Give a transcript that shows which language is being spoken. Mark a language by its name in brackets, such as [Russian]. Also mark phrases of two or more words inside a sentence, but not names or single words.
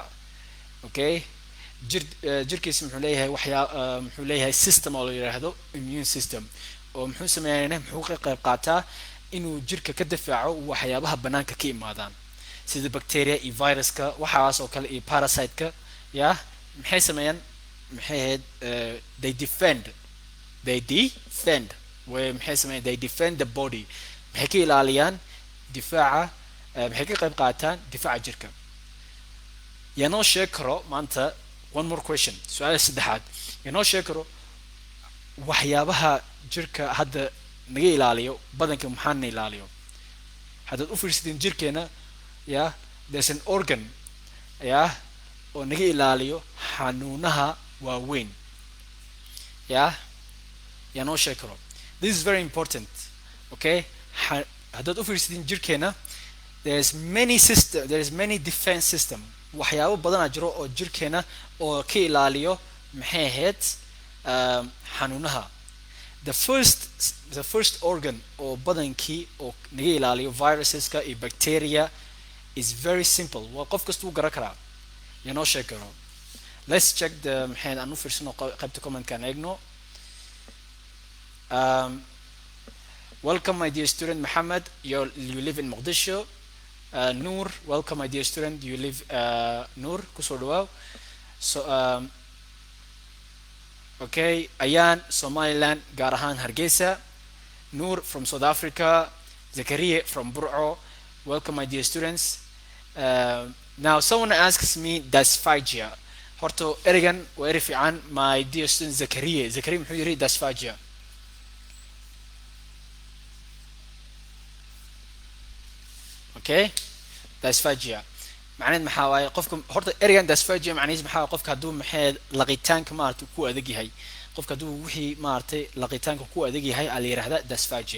[Somali] okay, jirkiisa muxuu leeyahay muxuu leeyahay system oo la yiraahdo [English] immune system, [Somali] oo muxuu sameeyaa muxuu ka qayb qaataa inuu jirka ka difaaco waxyaabaha banaanka ka imaadaan sida bacteria iyo viruska waxaas oo kale iyo parasite-ka. yaa maxay sameeyaan maxay ahayd [English] they defend [Somali] way maxay sameeyaan [English] they defend the body, [Somali] maxay ka ilaaliyaan difaaca, maxay ka qayb qaataan difaaca jirka. yaa noo sheegi karo maanta [English] one more question, [Somali] su-aal saddexaad. yaa noo sheegi karo waxyaabaha jirka hadda naga ilaaliyo badanka maxaana ilaaliyo. haddaad u fiirsadeen jirkeena, ya [English] there's an organ [Somali] ya oo naga ilaaliyo xanuunaha waaweyn, yaa noo sheegi karo. [English] this is very important. [Somali] okay, haddaad u fiirsadeen jirkeena [English] there's many defense system, [Somali] waxyaabo badanaa jiro oo jirkeena oo ka ilaaliyo maxay ahayd xanuunaha. [English] the first organ [Somali] oo badankii oo naga ilaaliyo viruseska iyo bacteria [English] is very simple, [Somali] waa qof kasta uu garan karaa. yaa noo sheegi karo. [English] let's check the [Somali] maxay aan u fiirsano qaybta comment-kaan eegno. [English] welcome my dear student Mohammed, you live in Mogadishu. Noor, welcome my dear student, you live Noor, [Somali] kusoo dhawaaw. [English] so okay, [Somali] Ayan, Somaliland, gaar ahaan Hargeysa. [English] Noor from South Africa. Zakaria from Burco, welcome my dear students. Now someone asks me dysphagia. [Somali] horto erigan waa eri fiican. [English] my dear student Zakaria [Somali] muxuu yiri [English] dysphagia. [Somali] okay, dysphagia macnaheed maxaa waaye qofka horta erigan dysphagia macnaheed maxaa waaye qofka hadduu maxay laqitaanka maaragtay ku adag yahay, qofka hadduu wixii maaragtay laqitaanka ku adag yahay aa la yiraahdaa dysphagia.